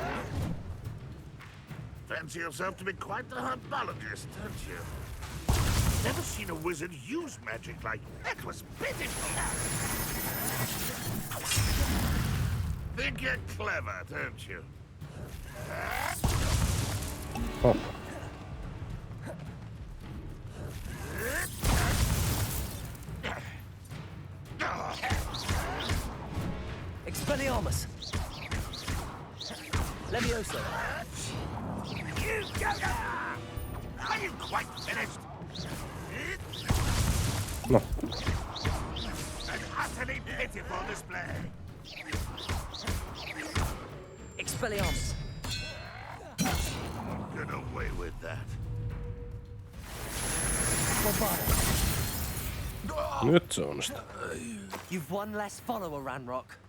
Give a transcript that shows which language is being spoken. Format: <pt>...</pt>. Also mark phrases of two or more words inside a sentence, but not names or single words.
<en>Fancy yourself to be quite the herbologist, don't you? Never seen a wizard use magic like that. Was pitiful. Think you're clever, don't you? Oh. Expelliarmus. Levioso. You go! Are you quite finished? No. An utterly pitiful display. Expelliarmus. Get away with that.</en> <fi>Nyt se onnistuu.</fi> <en>You've one less follower, Ranrock.</en>